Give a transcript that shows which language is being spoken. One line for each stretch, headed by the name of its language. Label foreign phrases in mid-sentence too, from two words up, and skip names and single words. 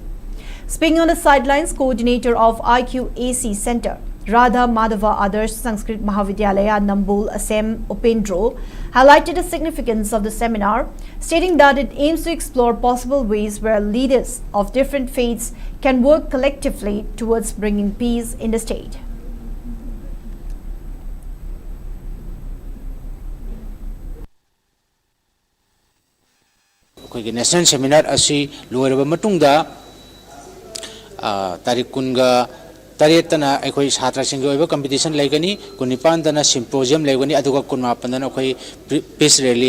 English: Speaking on the sidelines, coordinator of IQAC Center, Radha Madhava Adarsh Sanskrit Mahavidyalaya Nambol Assam Upendro highlighted the significance of the seminar, stating that it aims to explore possible ways where leaders of different faiths can work collectively towards bringing peace in the state.
Manipuri: ꯑꯩꯈꯣꯏꯒꯤ
English: national seminar
Manipuri: ꯑꯁꯤ ꯂꯣꯏꯔꯕ ꯃꯇꯨꯡꯗ ꯇꯥꯔꯤꯛ 18ꯇꯅ ꯑꯩꯈꯣꯏ ꯁꯥꯇ꯭ꯔꯁꯤꯡꯒꯤ ꯑꯣꯏꯕ ꯀꯝꯄꯤꯇꯤꯁꯟ ꯂꯩꯒꯅꯤ, 19ꯗꯅ ꯁꯤꯝꯄꯣꯖꯤꯌꯝ ꯂꯩꯒꯅꯤ, ꯑꯗꯨꯒ 18ꯗꯅ ꯑꯩꯈꯣꯏ
English: peace rally